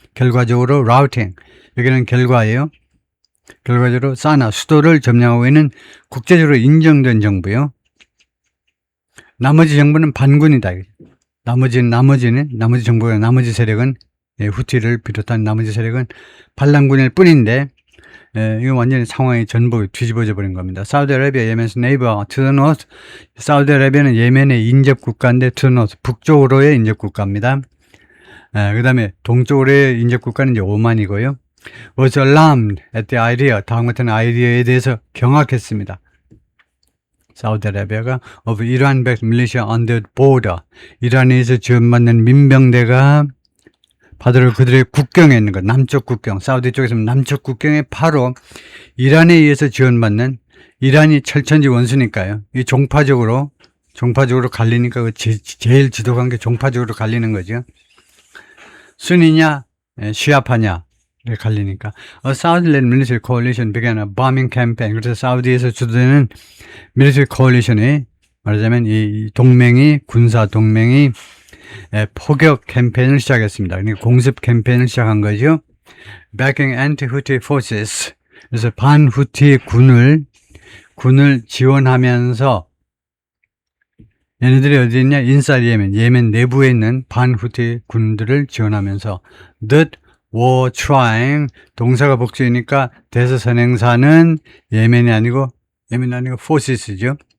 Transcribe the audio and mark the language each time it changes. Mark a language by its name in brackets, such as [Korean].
[Korean] 결과적으로 routing. 여기는 결과예요. 결과적으로 사나 수도를 점령하고 있는 국제적으로 인정된 정부요. 나머지 정부는 반군이다. 나머지 정부가 나머지 세력은 후티를 비롯한 나머지 세력은 반란군일 뿐인데 이거 완전히 상황이 전부 뒤집어져 버린 겁니다. [English] 사우디아라비아 예멘's neighbor to the north. [Korean] 사우디아라비아는 예멘의 인접 국가인데 [English] to the north [Korean] 북쪽으로의 인접 국가입니다. 그 다음에 동쪽으로의 인접 국가는 이제 오만이고요. [English] was alarmed at the idea. [Korean] 다음 같은 아이디어에 대해서 경악했습니다. [English] 사우디아라비아가 of Iran-backed militia on the border. [Korean] 이란에서 지원받는 민병대가 바로 그들의 국경에 있는 것, 남쪽 국경, 사우디 쪽에서 남쪽 국경에 바로 이란에 의해서 지원받는, 이란이 철천지 원수니까요. 이 종파적으로 갈리니까 그 제일 지도관계 종파적으로 갈리는 거죠. 순이냐, 시아파냐. 갈리니까. [English] A Saudi-led military coalition began a bombing campaign. [Korean] 그래서 사우디에서 주도되는 [English] military coalition [Korean] 이 말하자면 이 동맹이 군사 동맹이 포격 캠페인을 시작했습니다. 그러니까 공습 캠페인을 시작한 거죠. [English] Backing anti-Houthi forces. [Korean] 그래서 반후티 군을 지원하면서 얘네들이 어디 있냐? 인사이드 예멘 내부에 있는 반후티 군들을 지원하면서 [English] that were trying [Korean] 동사가 복수이니까 대서선행사는 예멘이 아니고 forces죠.